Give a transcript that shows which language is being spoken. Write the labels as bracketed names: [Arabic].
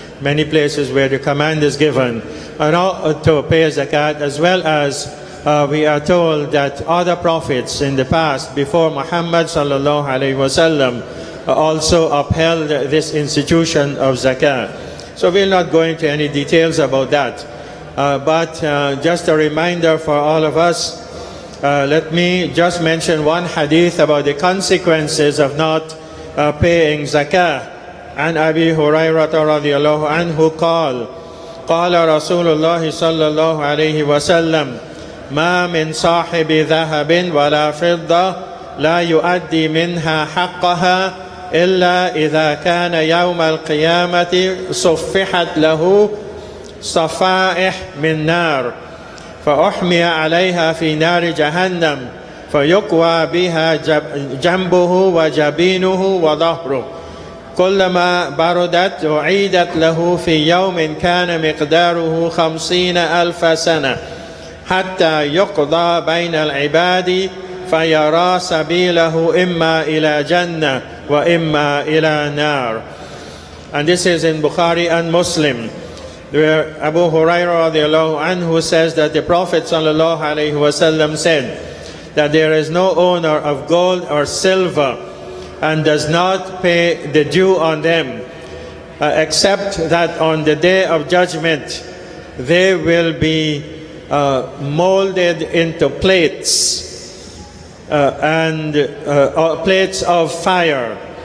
[English] Many places where the command is given to pay zakat, as well as we are told that other prophets in the past, before Muhammad sallallahu alaihi wasallam, also upheld this institution of zakah. So we'll not go into any details about that. but just a reminder for all of us, let me just mention one hadith about the consequences of not paying zakah. [Arabic] عن أبي هريرة رضي الله عنه قال رسول الله صلى الله عليه وسلم ما من صاحب ذهب ولا فضة لا يؤدي منها حقها إلا إذا كان يوم القيامة صفحت له صفائح من نار فأحمي عليها في نار جهنم فيقوى بها جنبه وجبينه وظهره كلما بردت أعيدت له في يوم كان مقداره 50,000 سنة حتى يقضى بين العباد فيرى سبيله إما إلى جنة وإما إلى نار. [English] And this is in Bukhari and Muslim, where Abu Hurairah radiallahu anhu says that the Prophet sallallahu alaihi wasallam said that there is no owner of gold or silver and does not pay the due on them, except that on the day of judgment they will be molded into plates and plates of fire,